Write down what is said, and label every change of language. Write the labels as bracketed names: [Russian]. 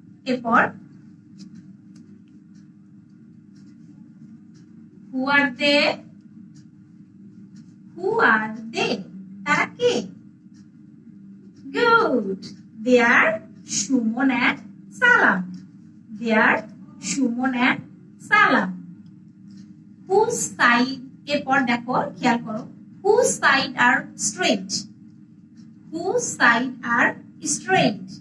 [English] এরপর, who are they? Who are they? [Bangla] তারা কে? [English] Good. They are Shumon and Salam. They are Shumon and Salam. Whose side? [Bangla] এরপর দেখো, খেয়াল করো, [English] whose side are straight? Whose side are straight?